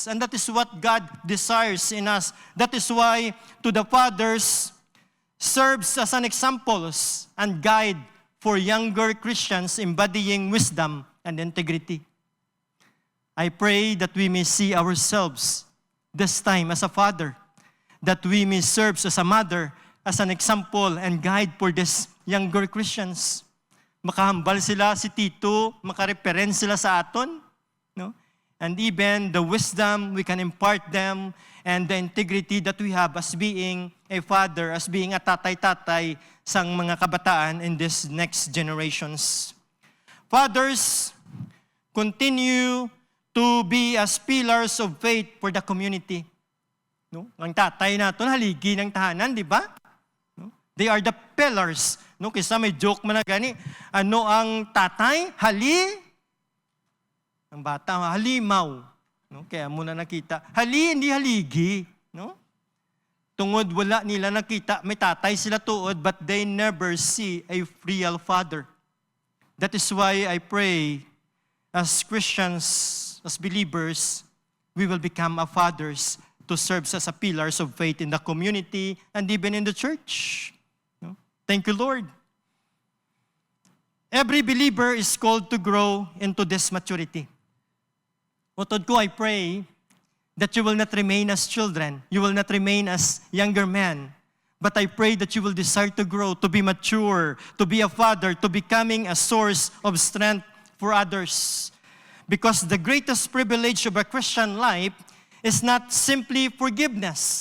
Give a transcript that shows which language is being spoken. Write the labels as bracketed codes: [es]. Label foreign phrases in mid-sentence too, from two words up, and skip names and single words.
[en] And that is what God desires in us. That is why to the fathers serves as an example and guide for younger Christians embodying wisdom and integrity. I pray that we may see ourselves this time as a father, that we may serve as a mother, as an example and guide for these younger Christians. [hil] Makahambal sila si Tito, makareference sila sa aton, no? [en] And even the wisdom we can impart them and the integrity that we have as being a father, as being a [hil] tatay-tatay sang mga kabataan [en] in this next generations. Fathers, continue to be as pillars of faith for the community. No? [tl] Ang tatay natin, haligi ng tahanan, di ba? [en] No? They are the pillars. No? [hil] Kisa may joke man na gani, ano ang tatay? Hali? Ang bata, halimaw. No? Kaya muna nakita. Hali, [tl] hindi haligi. [hil] No? Tungod wala nila nakita, may tatay sila tuod, [en] but they never see a real father. That is why I pray, as Christians, as believers, we will become a fathers to serve as a pillars of faith in the community and even in the church. No? Thank you, Lord. Every believer is called to grow into this maturity. [hil] Utod ko, [en] I pray that you will not remain as children. You will not remain as younger men. But I pray that you will desire to grow, to be mature, to be a father, to becoming a source of strength for others. Because the greatest privilege of a Christian life is not simply forgiveness.